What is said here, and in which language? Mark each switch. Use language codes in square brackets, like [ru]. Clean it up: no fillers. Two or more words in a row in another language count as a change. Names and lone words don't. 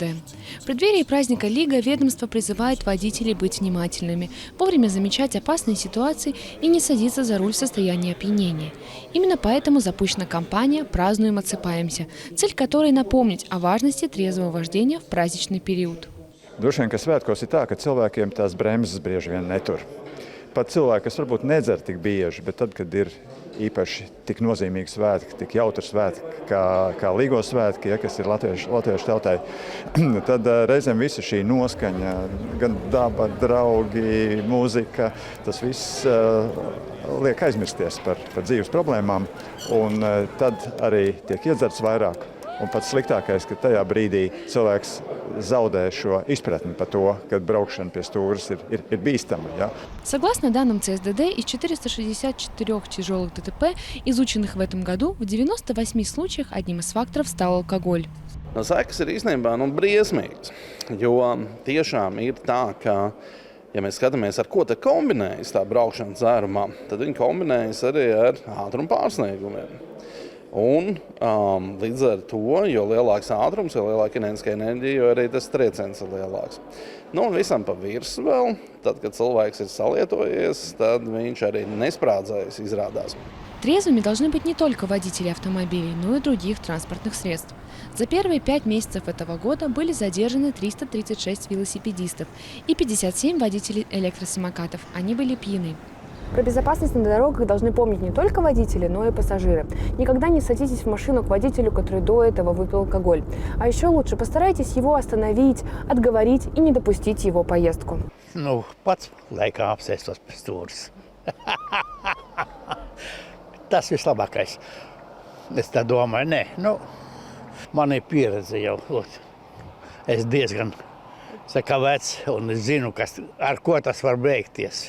[ru] В преддверии праздника Лига ведомство призывает водителей быть внимательными, вовремя замечать опасные ситуации и не садиться за руль в состоянии опьянения. Именно поэтому запущена кампания «Празднуем, отсыпаемся», цель которой напомнить о важности трезвого вождения в праздничный период. [lv] Droši vien, ka svētkos ir tā, ka cilvēkiem tās bremzes bieži vien netur. Pat cilvēki, kas varbūt nedzer tik bieži, bet tad, kad ir īpaši tik nozīmīgi svētki, tik jautri svētki, kā Līgo svētki, kas ir latviešu tautai, tad reizēm visa šī noskaņa, gan daba, draugi, mūzika, tas viss liek aizmirsties par dzīves problēmām, un tad arī tiek iedzerts vairāk. Un pats sliktākais, ka tajā brīdī cilvēks zaudē šo izpratni par to, ka braukšana pie stūres ir bīstama. Ja? [ru] Согласно данным ЦСДД, из 464 тяжелых ДТП, изученных в этом году, в 98 случаях одним из факторов стал алкоголь. [lv] Sekas ir īstenībā briesmīgas, jo tiešām ir tā, ka, ja mēs skatāmies, ar ko te kombinējas tā braukšana dzērumā, tad viņi kombinējas arī ar ātruma pārsniegumiem. Un līdz ar to, jo lielāks ātrums, jo lielāka kinētiskā enerģija, jo arī tas trieciens ir lielāks. Nu, un visam pa virsmu vēl, tad, kad cilvēks ir salietojies, tad viņš arī nesprādzējas изрādās. [ru] Трезвыми должны быть не только водители автомобилей, но и других транспортных средств. За первые 5 месяцев этого года были задержаны 336 велосипедистов и 57 водителей электросамокатов. Они были пьяны. Про безопасность на дорогах должны помнить не только водители, но и пассажиры. Никогда не садитесь в машину к водителю, который до этого выпил алкоголь. А еще лучше постарайтесь его остановить, отговорить и не допустить его поездку. [lv] Nu, pats laikā apsēstos pie stūres. Tas vislabākais. Es tā domāju, nē, man ir pieredze jau. Es diezgan vecs un es zinu, ar ko tas var beigties.